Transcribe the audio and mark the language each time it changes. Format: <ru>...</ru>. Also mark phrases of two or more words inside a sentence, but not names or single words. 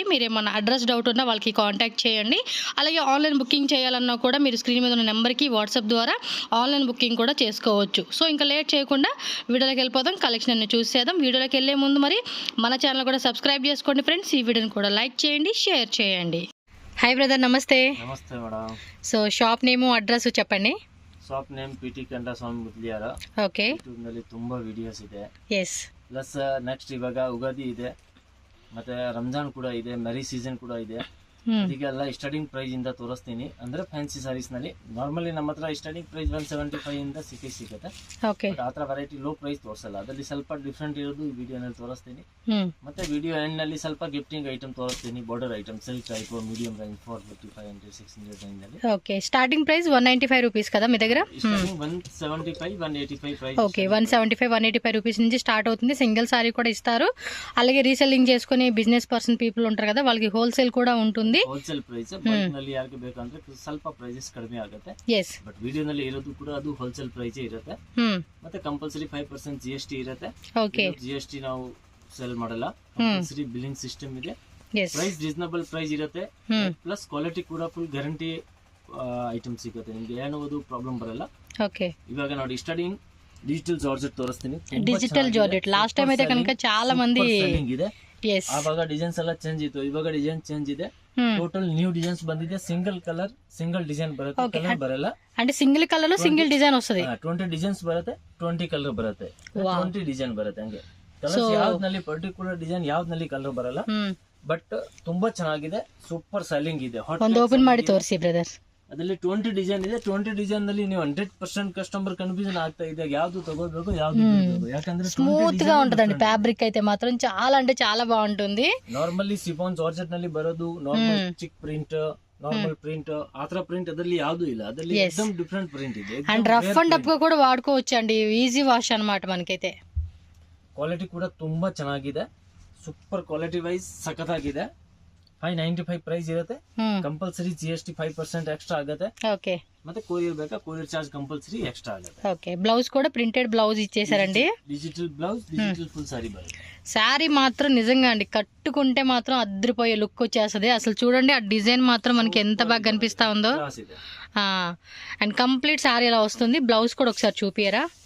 <te>మీరు ఏమన్నా అడ్రస్ డౌట్ ఉన్నా వాళ్ళకి కాంటాక్ట్ చేయండి. అలాగే ఆన్లైన్ బుకింగ్ చేయాలన్నా కూడా మీరు స్క్రీన్ మీద ఉన్న నెంబర్కి వాట్సాప్ ద్వారా ఆన్లైన్ బుకింగ్ కూడా చేసుకోవచ్చు. సో ఇంకా లేట్ చేయకుండా వీడియోలోకి వెళ్ళిపోదాం, కలెక్షన్ అన్ని చూసేద్దాం. వీడియోలోకి వెళ్ళే ముందు మరి మన ఛానల్ కూడా సబ్స్క్రైబ్ చేసుకోండి ఫ్రెండ్స్. ఈ వీడియోని కూడా లైక్ చేయండి, షేర్ చేయండి. హాయ్ బ్రదర్, నమస్తే.</te> <kn>ನಮಸ್ತೆ ಮೇಡಮ್.</kn> <te>సో షాప్ నేము, ಅಡ್ರೆಸ್ చెప్పండి.</te> <kn>ಶಾಪ್ ನೇಮ್ ಪಿಟಿ ಕಂದಸ್ವಾಮಿ ಮುದ್ಲಿಯಾರ. ಓಕೆ. ಯೂಟ್ಯೂಬ್ನಲ್ಲಿ ತುಂಬಾ ವಿಡಿಯೋಸ್ ಇದೆ. ಎಸ್. ಪ್ಲಸ್ ನೆಕ್ಸ್ಟ್ ಇವಾಗ ಉಗಾದಿ ಇದೆ, ಮತ್ತೆ ರಂಜಾನ್ ಕೂಡ ಇದೆ, ಮೆರಿ ಸೀಸನ್ ಕೂಡ ಇದೆ. ಇದಕ್ಕೆಲ್ಲ ಸ್ಟಾರ್ಟಿಂಗ್ ಪ್ರೈಸ್ ಇಂದ ತೋರಿಸ್ತೀನಿ. ಅಂದ್ರೆ ಫ್ಯಾನ್ಸಿ ಸಾರೀಸ್ ನಲ್ಲಿ ನಾರ್ಮಲಿ ನಮ್ಮ ಹತ್ರ ಸ್ಟಾರ್ಟಿಂಗ್ ಪ್ರೈಸ್ 175 ಇಂದ ಸಿಗುತ್ತೆ. ಓಕೆ. ಆ ತರ ವೆರೈಟಿ ಲೋ ಪ್ರೈಸ್ ತೋರಿಸಲ್ಲ, ಅದರಲ್ಲಿ ಸ್ವಲ್ಪ ಡಿಫ್ರೆಂಟ್ ಇರೋದು ಈ ವಿಡಿಯೋನಲ್ಲಿ ತೋರಿಸ್ತೀನಿ. ಮತ್ತೆ ವಿಡಿಯೋ ಎಂಡ್ ನಲ್ಲಿ ಸ್ವಲ್ಪ ಗಿಫ್ಟಿಂಗ್ ಐಟಮ್ ತೋರಿಸ್ತೀನಿ, ಬಾರ್ಡರ್ ಐಟಮ್, ಸಿಲ್ಕ್ ಟೈಪ್, ಮೀಡಿಯಂ ರೇಂಜ್ 450, 500, 600 ರೇಂಜ್ ನಲ್ಲಿ.</kn> <te>ఓకే. స్టార్టింగ్ ప్రైస్ 195 రూపీస్ కదా మీ దగ్గర? స్టార్టింగ్ 175, 185 ప్రైస్. ఓకే, 175, 185 రూపీస్ నుంచి స్టార్ట్ అవుతుంది. సింగిల్ సారీ కూడా ఇస్తారు. అలాగే రీసెల్లింగ్ చేసుకునే బిజినెస్ పర్సన్ పీపుల్ ఉంటారు కదా, వాళ్ళకి హోల్సేల్ కూడా ఉంటుంది.</te> <kn>ಹೋಲ್ಸೇಲ್ ಪ್ರೈಸ್ ಬಲ್ಕ್ ನಲ್ಲಿ ಯಾರಿಗೆ ಬೇಕಂದ್ರೆ ಸ್ವಲ್ಪ ಪ್ರೈಸಸ್ ಕಡಿಮೆ ಆಗುತ್ತೆ. ಎಸ್. ಬಟ್ ವಿಡಿಯೋನಲ್ಲಿ ಇರೋದು ಕೂಡ ಅದು ಹೋಲ್ಸೇಲ್ ಪ್ರೈಸ್ ಇರುತ್ತೆ. ಮತ್ತೆ ಕಂಪಲ್ಸರಿ 5% GST ಇರುತ್ತೆ. ಓಕೆ. GST ನಾವು ಸೆಲ್ ಮಾಡಲ್ಲ, ಕಂಪಲ್ಸರಿ ಬಿಲ್ಲಿಂಗ್ ಸಿಸ್ಟಮ್ ಇದೆ. ಪ್ರೈಸ್ ರೀಸನಬಲ್ ಪ್ರೈಸ್ ಇರುತ್ತೆ. ಪ್ಲಸ್ ಕ್ವಾಲಿಟಿ ಕೂಡ ಫುಲ್ ಗ್ಯಾರಂಟಿ ಐಟಮ್ ಸಿಗುತ್ತೆ, ನಿಮ್ಗೆ ಏನೋದು ಪ್ರಾಬ್ಲಮ್ ಬರಲ್ಲ. ಓಕೆ. ಇವಾಗ ನೋಡಿ ಸ್ಟಾರ್ಟಿಂಗ್ ಡಿಜಿಟಲ್ ಜಾರ್ಜೆಟ್ ತೋರಿಸ್ತೀನಿ. ಡಿಜಿಟಲ್ ಜಾರ್ಜೆಟ್ ಲಾಸ್ಟ್ ಟೈಮ್</kn> <te>అయితే కనుక చాలా మంది</te> <kn>ಇದೆ. ಎಸ್. ಆವಾಗ ಡಿಸೈನ್ಸ್ ಎಲ್ಲ ಚೇಂಜ್ ಇತ್ತು, ಇವಾಗ ಡಿಸೈನ್ ಚೇಂಜ್ ಇದೆ. ಟೋಟಲ್ ನ್ಯೂ ಡಿಸೈನ್ಸ್ ಬಂದಿದೆ. ಸಿಂಗಲ್ ಕಲರ್, ಸಿಂಗಲ್ ಡಿಸೈನ್ ಬರುತ್ತೆ, ಕಲರ್ ಬರಲ್ಲ.</kn> <te>అంటే సింగిల్ కలర్ లో సింగిల్ డిజైన్ వస్తుంది.</te> <kn>20 ಡಿಸೈನ್ಸ್ ಬರುತ್ತೆ, 20 ಕಲರ್ ಬರುತ್ತೆ, 20 ಡಿಸೈನ್ ಬರುತ್ತೆ. ಹಂಗೆ ಕಲರ್ಸ್ ಯಾವ್ದ್ನಲ್ಲಿ ಪರ್ಟಿಕ್ಯುಲರ್ ಡಿಸೈನ್ ಯಾವ್ದ್ನಲ್ಲಿ ಕಲರ್ ಬರಲ್ಲ. ಬಟ್ ತುಂಬಾ ಚೆನ್ನಾಗಿದೆ, ಸೂಪರ್ ಸೆಲ್ಲಿಂಗ್ ಇದೆ. ಒಂದು ಓಪನ್ ಮಾಡಿ ತೋರಿಸಿ ಬ್ರದರ್. ಅದರಲ್ಲಿ 20 ಡಿಸೈನ್ ಇದೆ. 20 ಡಿಸೈನ್ ನಲ್ಲಿ ನೀವು 100% ಕಸ್ಟಮರ್ ಕನ್ಫ್ಯೂಷನ್ ಆಗ್ತಾ ಇದೆ, ಯಾವ್ದು ತಗೋಬೇಕು ಯಾವ್ದು ಬಿಡಬೇಕು. ಯಾಕಂದ್ರೆ</kn> <te>ಸ್ಮೂತ್ గా ఉంటదండి ఫ్యాబ్రిక్ అయితే మాత్రం చాలా అంటే చాలా బాగుంటుంది.</te> <kn>ನಾರ್ಮಲಿ ಸಿಫಾನ್ ಜಾರ್ಜೆಟ್ ನಲ್ಲಿ ಬರೋದು ನಾರ್ಮಲ್ ಚಿಕ್ ಪ್ರಿಂಟ್, ನಾರ್ಮಲ್ ಪ್ರಿಂಟ್, ಆತ್ರ ಪ್ರಿಂಟ್ ಅದರಲ್ಲಿ ಯಾವ್ದು ಇಲ್ಲ, ಅದರಲ್ಲಿ ಎಕ್ದಮ್ ಡಿಫರೆಂಟ್ ಪ್ರಿಂಟ್ ಇದೆ.</kn> <te>అండ్ రఫ్ అండ్ టఫ్ గా కూడా వాడుకోవచ్చు అండి, ఈజీ వాష్ అన్నమాట. మనకైతే</te> <kn>ಕ್ವಾಲಿಟಿ ಕೂಡ ತುಂಬಾ ಚೆನ್ನಾಗಿದೆ, ಸೂಪರ್ ಕ್ವಾಲಿಟಿ ವೈಸ್ ಸಖತ್ತಾಗಿದೆ. 595 ಪ್ರೈಸ್ ಇರುತ್ತೆ. ಕಂಪಲ್ಸರಿ GST 5% ಎಕ್ಸ್ಟ್ರಾ ಆಗುತ್ತೆ.</kn> <te>ఓకే.</te> <kn>ಮತ್ತೆ ಕೊರಿಯರ್ ಬೇಕಾ, ಕೊರಿಯರ್ ಚಾರ್ಜ್ ಕಂಪಲ್ಸರಿ ಎಕ್ಸ್ಟ್ರಾ ಆಗುತ್ತೆ.</kn> <te>ఓకే. బ్లౌజ్ కూడా ప్రింటెడ్ బ్లౌజ్ ఇచ్చేసారండి. డిజిటల్ బ్లౌజ్, డిజిటల్ ఫుల్ సారీ బರುತ್ತೆ. శారీ మాత్రం నిజంగా అండి కట్టుకుంటే మాత్రం అద్రిపోయే లుక్ వచ్చేస్తుంది. అసలు చూడండి ఆ డిజైన్ మాత్రం మనకి ఎంత బాగా కనిపిస్తా ఉందో. అండ్ కంప్లీట్ శారీ ఇలా వస్తుంది. బ్లౌజ్ కూడా ఒకసారి చూపియరా.</te>